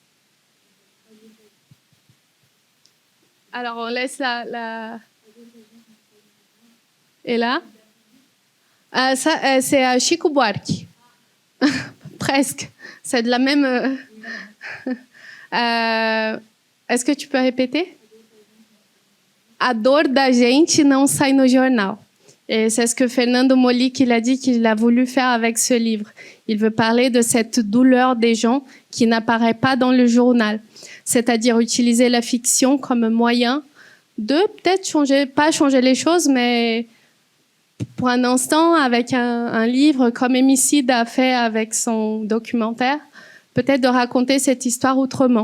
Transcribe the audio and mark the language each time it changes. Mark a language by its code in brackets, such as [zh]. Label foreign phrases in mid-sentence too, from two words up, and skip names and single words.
[fr] Alors, on laisse la... Et là c'est Chico Buarque. Presque. C'est de la même... Est-ce que tu peux répéter? [pt] A dor da gente não sai no jornal. [fr] Et c'est ce que Fernando Mollica il a dit qu'il a voulu faire avec ce livre. Il veut parler de cette douleur des gens qui n'apparaît pas dans le journal. C'est-à-dire utiliser la fiction comme moyen de peut-être pas changer les choses, mais pour un instant, avec un livre comme Hémicide a fait avec son documentaire, peut-être de raconter cette histoire autrement.